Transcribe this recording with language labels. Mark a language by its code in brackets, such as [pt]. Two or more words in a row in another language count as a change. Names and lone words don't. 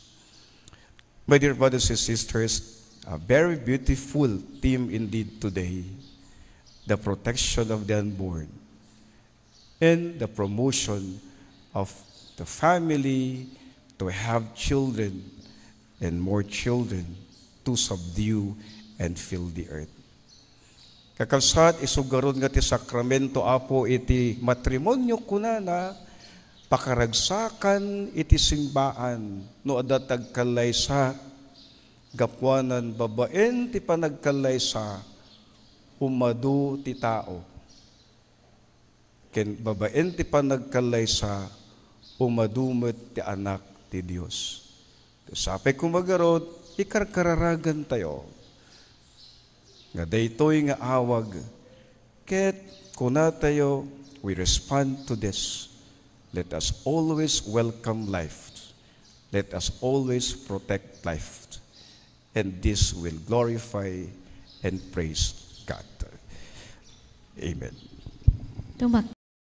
[en] My dear brothers and sisters, a very beautiful theme indeed today, the protection of the unborn and the promotion of the family to have children and more children to subdue and fill the earth. [ilo] Kakabsat, isugaron nga ti sakramento apo iti matrimonyo kunana, pakaragsakan iti simbaan, no adatag kalaysa, gapwanan babaen ti panagkalaysa, umadu ti tao. Ken babaen ti panagkalaysa, umadumet ti anak ti Dios. Sapay kumagarod, ikarkararagan tayo. Nga daytoy nga awag, ket kuna tayo, [en] we respond to this. Let us always welcome life. Let us always protect life. And this will glorify and praise God. Amen.